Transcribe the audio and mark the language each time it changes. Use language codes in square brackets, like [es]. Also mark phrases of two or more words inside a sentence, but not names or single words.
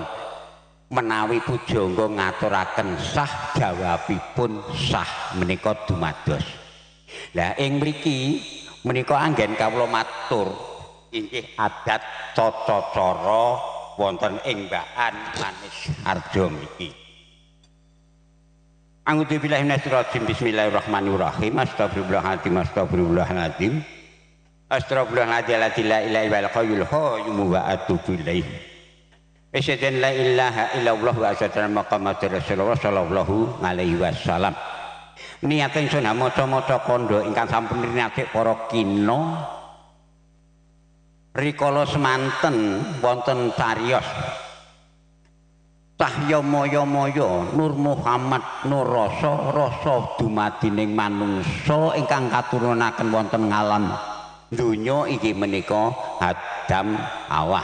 [jv] Menawi pujangga ngaturaken sah jawabipun sah menika dumados. Lah ing mriki menika anggen kawula matur inggih adat tata cara wonten ing Mbak Manis Arjo mriki. [ar] أعوذ بالله من الشيطان الرجيم. بسم الله الرحمن الرحيم. أستغفر الله العظيم. أستغفر الله العظيم. لا إله إلا الله قيوم القيوم وأتوب إليه. أشهد أن لا إله إلا الله وأشهد أن محمدا رسول الله صلى الله عليه وسلم. [jv] Niate ingsun maca-maca kandha ingkang sampun rinake para kina rikala semanten wonten cariyos Cahya Maya-maya Nur Muhammad Nur rasa dumadining manungsa ingkang katurunaken wonten ngalam donya inggih menika Adam Hawa.